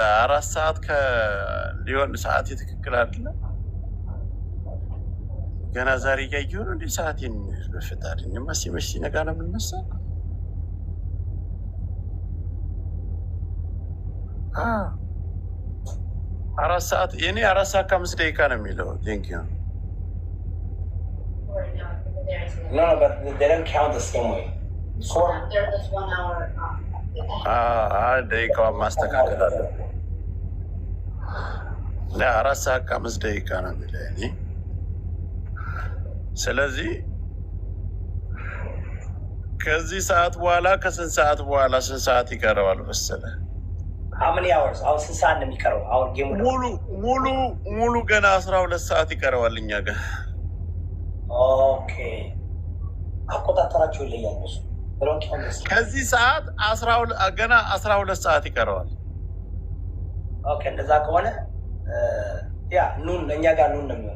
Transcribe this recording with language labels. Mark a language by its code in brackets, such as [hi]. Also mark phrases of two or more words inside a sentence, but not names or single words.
[am] 4 ሰዓት ሊሆን ሰዓት የትክክል አይደለም። ገና ዛሬ እያየሁ ነው። እንዲህ ሰዓቴን በፍጣሪ ሲመሽ ሲነጋ ነው የምንነሳ። 4 ሰዓት የኔ 4 ሰዓት ከ5 ደቂቃ ነው የሚለው። ቴንኪው [en] No, no, but they don't count the same way. Four. There's 1 hour. [am] ደቂቃዋን ማስተካከል አለ። 4 ሰዓት ከ5 ደቂቃ ነው የሚለው እኔ። ስለዚህ ከዚህ ሰዓት በኋላ ከስንት ሰዓት በኋላ ስንት ሰዓት ይቀረዋል መሰለህ? [en] How many hours? [am] አሁን ስንት ሰዓት ነው የሚቀረው? አሁን ጌሙ ሙሉ ገና 12 ሰዓት ይቀረዋል እኛ ጋር። ኦኬ አቆጣጠራቸው ይለያል እሱ። ከዚህ ሰዓት ገና 12 ሰዓት ይቀረዋል። ኦኬ እንደዛ ከሆነ ያ ኑን እኛ ጋር ኑን ነው የሚሆነው።